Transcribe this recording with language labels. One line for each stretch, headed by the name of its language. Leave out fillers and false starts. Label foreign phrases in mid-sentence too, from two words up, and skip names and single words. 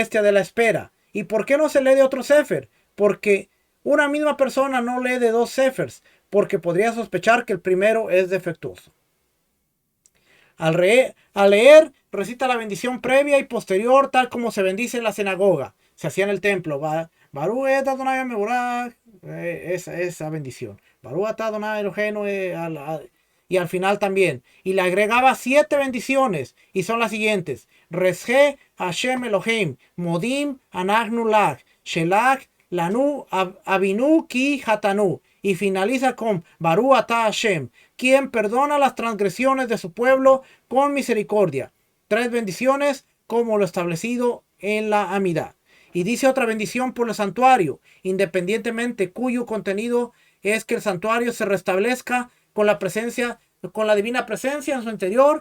Spanish: ¿Y por qué no se lee de otro sefer? porque una misma persona no lee de dos sefers, porque podría sospechar que el primero es defectuoso. Al leer, recita la bendición previa y posterior, tal como se bendice en la sinagoga. Se hacía en el templo.
Hebrew: ברכו את ה' מבורך,
Spanish: esa bendición.
Hebrew: ברוך אתה ה' אלהינו,
Spanish: y al final también. Y le agregaba 7 bendiciones. Y son las siguientes.
Hebrew: רצה השם אלהים. מודים אנחנו לך. סלח לנו אבינו כי חטאנו.
Spanish: Y finaliza con
Hebrew: ברוך אתה השם,
Spanish: quien perdona las transgresiones de su pueblo con misericordia. 3 bendiciones como lo establecido en la Amidá. Y dice otra bendición por el santuario, independientemente cuyo contenido es que el santuario se restablezca con la presencia, con la divina presencia en su interior.